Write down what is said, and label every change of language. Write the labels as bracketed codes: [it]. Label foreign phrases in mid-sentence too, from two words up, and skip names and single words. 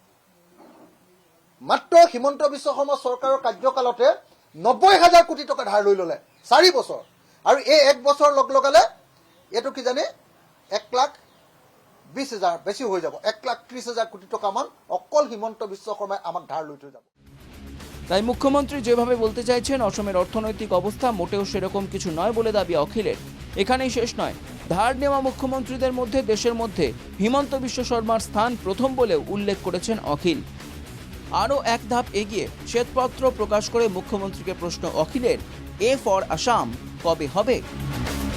[as] মাত্ৰ হিমন্ত বিশ্ব শৰ্মা চৰকাৰৰ কাৰ্যকালতে ৯০,০০০ কোটি টকা ধাৰ লৈ ল'লে ৪ বছৰ, আৰু এই ১ বছৰ লগালে এইটো কি জানে ১,২০,০০০ বেছি হৈ যাব, ১,৩০,০০০ কোটি টকামান অকল হিমন্ত বিশ্ব শৰ্মাই আমাক ধাৰ লৈ থৈ যাব। [bn] তাই মুখ্যমন্ত্রী যেভাবে বলতে চাইছেন অসমের অর্থনৈতিক অবস্থা মোটেও সেরকম কিছু নয় বলে দাবি অখিলের। এখানেই শেষ নয়, ধার নেওয়া মুখ্যমন্ত্রীদের মধ্যে দেশের মধ্যে হিমন্ত বিশ্ব শর্মার স্থান প্রথম বলেও উল্লেখ করেছেন অখিল। আরও এক ধাপ এগিয়ে শ্বেতপত্র প্রকাশ করে মুখ্যমন্ত্রীকে প্রশ্ন অখিলের, [en] A for Assam [bn] কবে হবে?